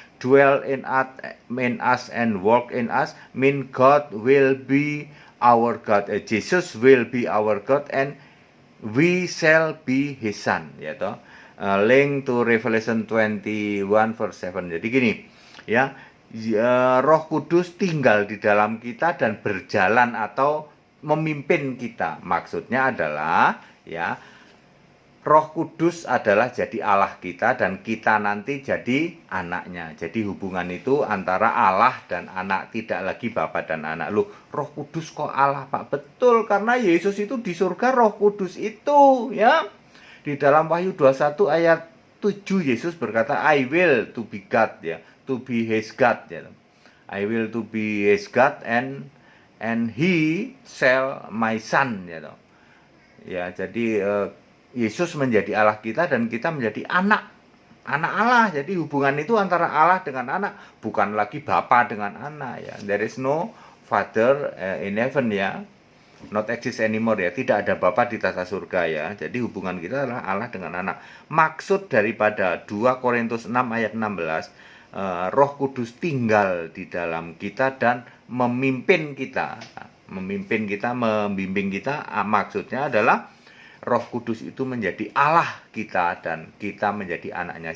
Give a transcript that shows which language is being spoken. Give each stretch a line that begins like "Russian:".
English: Dwell in us and walk in us mean God will be our God. Jesus will be our God and we shall be his son yaitu link to Revelation 21 verse 7.
Indonesian: Jadi gini ya, Roh Kudus tinggal di dalam kita dan berjalan atau memimpin kita. Maksudnya adalah ya, Roh Kudus adalah jadi Allah kita dan kita nanti jadi anaknya. Jadi hubungan itu antara Allah dan anak, tidak lagi Bapa dan anak. Loh, Roh Kudus kok Allah, Pak? Betul, karena Yesus itu di surga Roh Kudus itu ya. Di dalam Wahyu 21 ayat 7 Yesus berkata,
English: I will to be God, ya, to be his God,
Indonesian: ya.
English: I will to be his God and he shall my son, ya.
Indonesian: Ya, jadi Yesus menjadi Allah kita dan kita menjadi anak Allah. Jadi hubungan itu antara Allah dengan anak, bukan lagi bapa dengan anak, ya.
English: There is no father in heaven, ya. Not exist anymore,
Indonesian: ya. Tidak ada bapa di tata surga, ya. Jadi hubungan kita adalah Allah dengan anak. Maksud daripada 2 Korintus 6 ayat 16, Roh Kudus tinggal di dalam kita dan memimpin kita, membimbing kita. Maksudnya adalah Roh Kudus itu menjadi Allah kita dan kita menjadi anaknya.